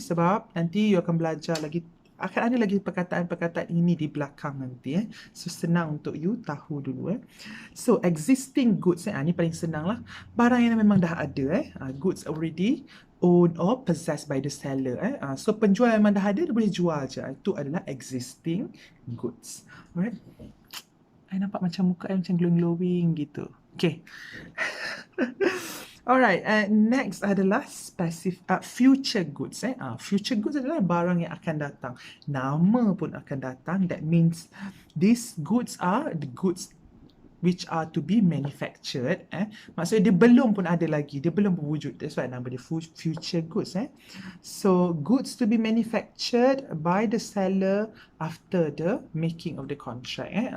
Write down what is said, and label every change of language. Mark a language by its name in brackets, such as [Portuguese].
[Malay] Sebab nanti you akan belajar lagi, akan ada lagi perkataan-perkataan ini di belakang nanti. So, senang untuk you tahu dulu. So, existing goods, ni paling senang lah. Barang yang memang dah ada. [English] Goods already owned or possessed by the seller. [Malay] So, penjual yang memang dah ada, dia boleh jual je. Itu adalah existing goods. Alright. I nampak macam muka I macam glowing gitu. Okay. [English] Alright, next adalah future goods. [Malay] Future goods adalah barang yang akan datang. Nama pun akan datang. [English] That means these goods are the goods which are to be manufactured. [Malay] Maksudnya dia belum pun ada lagi. Dia belum berwujud. [English] That's why [Malay] nama dia future goods. [English] So, goods to be manufactured by the seller after the making of the contract.